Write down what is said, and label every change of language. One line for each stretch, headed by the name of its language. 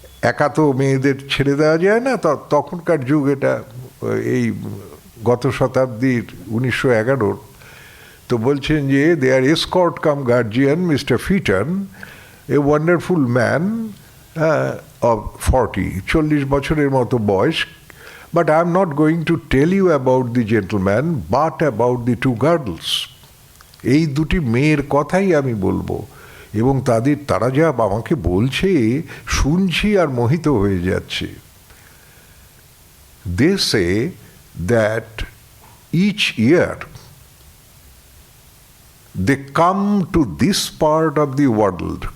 Bangla: একা তো মেয়েদের ছেড়ে দেওয়া যায় না, তখনকার যুগ এটা, এই গত শতাব্দীর 1911। তো বলছেন যে
English: their escort cum guardian mister Fitton, a wonderful man of 40,
Bangla: 40 বছরের মতো বয়স।
English: But I am not going to tell you about the gentleman, but about the 2 girls.
Bangla: এই 2টি মেয়ের কথাই আমি বলবো, এবং তারা যা আমাকে বলছে শুনছি আর মোহিত হয়ে যাচ্ছে।
English: They say that each year they come to this part of the world.